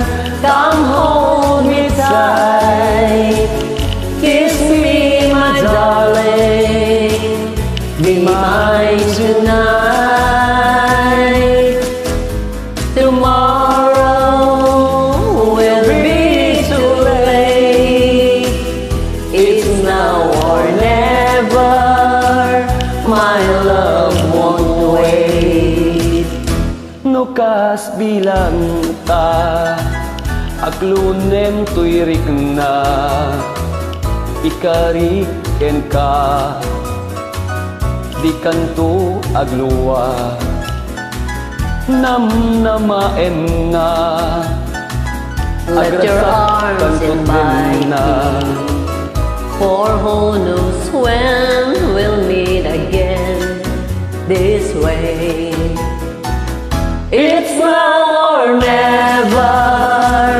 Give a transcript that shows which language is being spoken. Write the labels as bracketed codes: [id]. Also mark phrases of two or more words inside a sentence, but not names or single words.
[en] Come hold me tight, kiss me, my darling, be mine tonight. Tomorrow will be too late. It's now or never. My love won't wait. [ilo] Nukas bilang ta, aglunen to'y rikna, ikariken ka, di kanto agluwa, namnamaen nga, [en] Let your arms invite me, for who knows when we'll meet again this way. It's now or never.